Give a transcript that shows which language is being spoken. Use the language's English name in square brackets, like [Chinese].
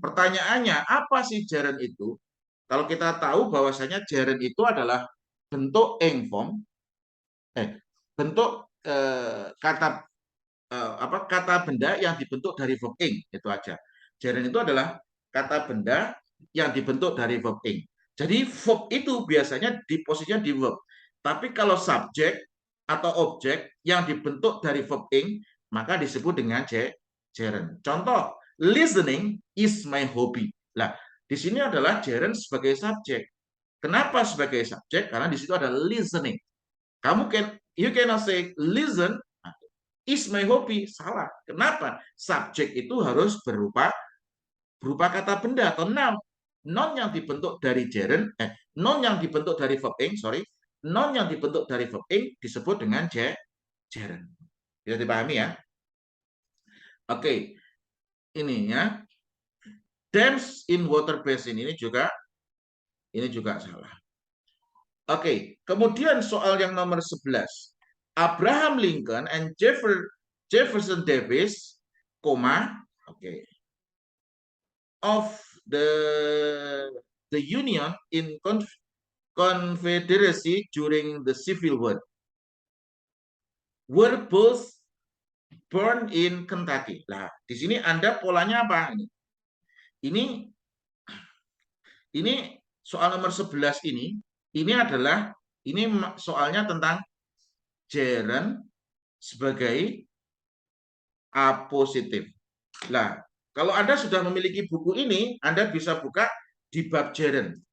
[Indonesian] Pertanyaannya, apa sih gerund itu? Kalau kita tahu bahwasanya gerund itu adalah bentuk form, bentuk kata benda yang dibentuk dari verb ing, itu aja. Gerund itu adalah kata benda yang dibentuk dari verb ing. Jadi verb itu biasanya di posisinya di verb. Tapi kalau subjek atau objek yang dibentuk dari verb ing, maka disebut dengan gerund. Contoh, [English] listening is my hobby. [Indonesian] Nah, di sini adalah gerund sebagai subjek. Kenapa sebagai subjek? Karena di situ ada listening. [English] You cannot say listen is my hobby. [Indonesian] Salah. Kenapa? Subjek itu harus berupa kata benda atau noun. Noun yang dibentuk dari gerund, noun yang dibentuk dari verb ing, noun yang dibentuk dari verb ing disebut dengan gerund. Bisa dipahami ya? Oke. Ini ya. [English] Dams in water basin [Indonesian] ini juga salah. Oke, kemudian soal yang nomor 11. [English] Abraham Lincoln and Jefferson Davis, of the Union in Confederacy during the Civil War were both born in Kentucky. [Indonesian] Nah, di sini Anda polanya apa? Ini soal nomor 11 ini adalah soalnya tentang gerund sebagai apositif. Nah, kalau Anda sudah memiliki buku ini, Anda bisa buka di bab gerund.